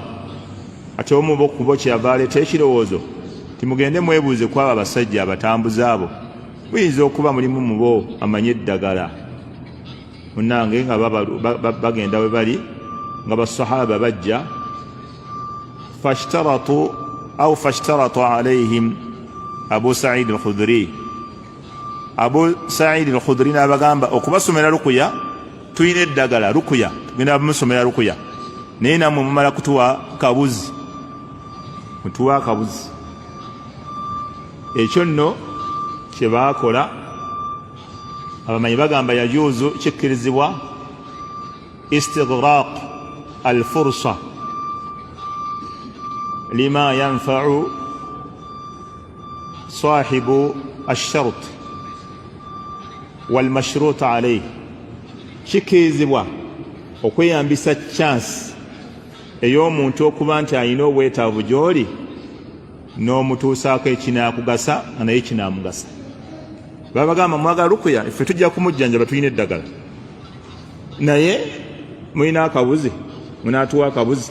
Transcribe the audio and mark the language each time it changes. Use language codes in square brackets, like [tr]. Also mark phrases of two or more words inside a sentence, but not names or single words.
[lg] Ate omu ku bo kyeyava aleeta ekirowoozo timugende mwebuuze ku abo abasajja abatambuze abo, muyinza okuba mulimu mu bo amanye eddagala. Munnange nga bagenda we bali nga basahaba bajja, [ar] فاشترطوا عليهم [lg] Abu Sa'id al-Khudri. Abu Sa'id al-Khudri n'abagamba okubasomera rukuya, tuyina eddagala rukuya, tugenda bamusomera rukuya, naye nammwe mumala kutuwa kabuzi, mutuwa kabuzi. Ekyo nno kye baakola. Abamanyi bagamba [ar] يجوز kikkirizibwa استغراق الفرصة لما ينفع صاحب الشرط والمشروط عليه. [lg] Kikkirizibwa okweyambisa chance ey'omuntu okuba nti alina obwetaavu gy'oli n'omutuusaako ekinaakugasa naye kinaamugasa. Babagamba mwagala rukuya, iffe tujja kumujjanjaba, tulina eddagala, naye mulina akabuzi, munaatuwa akabuzi.